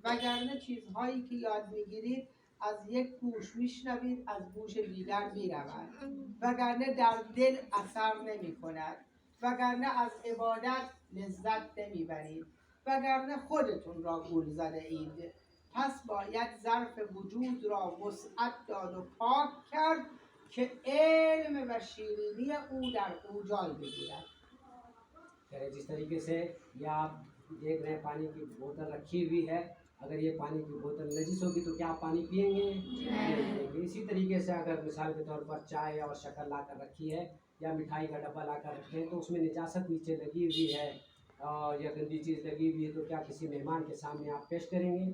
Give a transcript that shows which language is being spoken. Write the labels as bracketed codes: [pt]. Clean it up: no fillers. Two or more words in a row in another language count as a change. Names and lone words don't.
[fa] وگرنه چیزهایی که یاد میگیرید از یک گوش میشنوید، از گوش دیگر میرود، وگرنه در دل اثر نمی کند، وگرنه از عبادت لذت نمیبرید. وگرنه خودتون را گول زده اید. پس باید ظرف وجود را وسعت داد و پاک کرد که علم و شیرینی او در او جای بگیرد. [ur] جس طریقے سے یہ آپ دیکھ رہے ہیں پانی کی بوتل رکھی ہوئی ہے، اگر یہ پانی کی بوتل نجس ہوگی تو کیا آپ پانی پیئیں گے؟ نہیں پیئیں گے۔ اسی طریقے سے اگر مثال کے طور پر چائے اور شکر لا کر رکھی ہے یا مٹھائی کا ڈبہ لا کر رکھے ہیں تو اس میں نجاست نیچے لگی ہوئی ہے اور یا گندی چیز لگی ہوئی ہے تو کیا کسی مہمان کے سامنے آپ پیش کریں گے؟